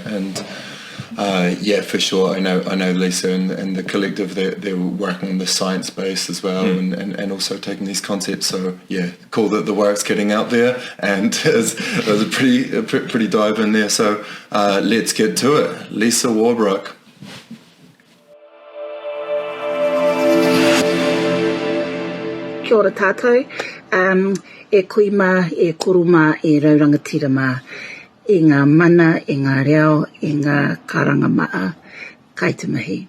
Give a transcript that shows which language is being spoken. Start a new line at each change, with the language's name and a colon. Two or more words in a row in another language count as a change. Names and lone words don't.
English: And yeah, for sure. I know Lisa and the collective, they're working on the science base as well, and also taking these concepts. So yeah, cool that the work's getting out there, and there's a pretty dive in there. So let's get to it. Lisa Warbrick.
Māori: Kia ora tātou. E kui mā, e kuru mā, e raurangatira mā. I ngā mana, i ngā reo, i ngā karanga maa, kai te mahi.